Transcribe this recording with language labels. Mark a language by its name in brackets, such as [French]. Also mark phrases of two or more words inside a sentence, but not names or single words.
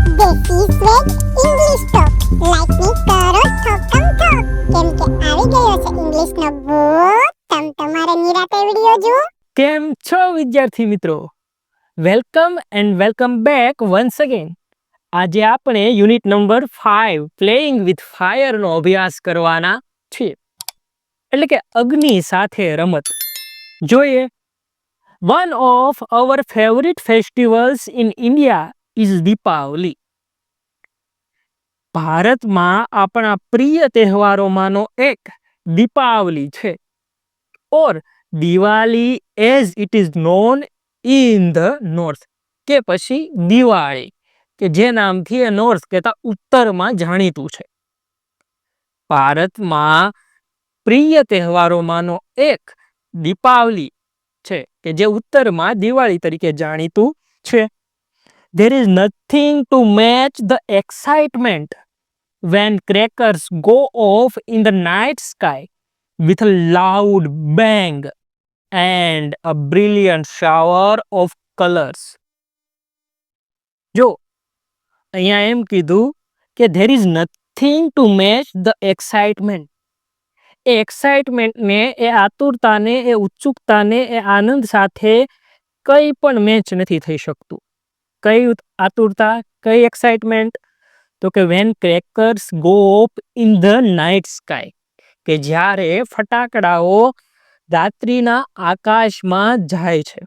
[English] This is Swag English Talk. Like me [Gujarati] કરો ઠોકમ ઠોક. કેમ કે આવી ગયો છે ઇંગ્લિશ નો બોટ. તમારે નિરાતે વિડિયો જુઓ. કેમ છો વિદ્યાર્થી મિત્રો? [English] welcome and welcome back once again. [Gujarati] આજે આપણે યુનિટ નંબર 5 પ્લેઇંગ વિથ ફાયર નો અભ્યાસ કરવાના છીએ. એટલે કે અગ્નિ સાથે રમત. જોઈએ. [English] One of our favorite festivals in India is Deepavali. [Gujarati] ભારતમાં આપણા પ્રિય તહેવારોમાંનો એક દીપાવલી છે. [English] or Diwali as it is known in the north, [Gujarati] કે પછી દિવાળી, કે જે નામથી એ નોર્થ કહેતા ઉત્તરમાં જાણીતું છે. ભારતમાં પ્રિય તહેવારોમાંનો એક દીપાવલી છે, કે જે ઉત્તરમાં દિવાળી તરીકે જાણીતું છે. [English] There is nothing to match the excitement when crackers go off in the night sky with a loud bang and a brilliant shower of colors. [Gujarati] જો અહીંયા એમ કીધું કે [English] there is nothing to match the excitement. [Gujarati] એ એક્સાઇટમેન્ટને, એ આતુરતાને, એ ઉત્સુકતાને, એ આનંદ સાથે કંઈ પણ મેચ નથી થઈ શકતું. કઈ આતુરતા, કઈ એક્સાઇટમેન્ટ? તો કે [English] when crackers go off in the night sky, [Gujarati] કે જ્યારે ફટાકડાઓ રાત્રિના આકાશમાં જાય છે.